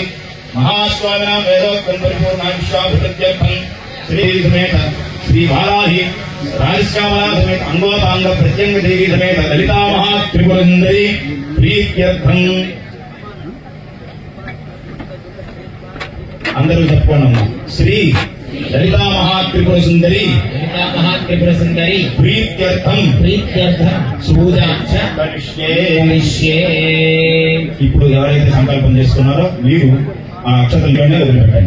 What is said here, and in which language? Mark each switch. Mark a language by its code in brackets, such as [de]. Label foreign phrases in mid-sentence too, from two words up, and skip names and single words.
[sa] महास्वामिनां वेदोक्तं परिपूर्णायुष्याभिवृद्ध्यर्थं श्री समेत श्री वाराही राजश्यामला समेत अंगोपांग प्रत्यंग देवी समेत ललिता महात्रिपुरसुंदरी प्रीत्यर्थं [te] అందరూ చెప్పుకోండి [sa] श्री ललिता महात्रिपुरसुंदरी प्रीत्यर्थं పూజాంచ కరిష్యే. [te] ఇప్పుడు ఎవరైతే సంకల్పం చేసుకున్నారో మీరు ఆ అక్షతల్లోనే వదిలిపెట్టండి.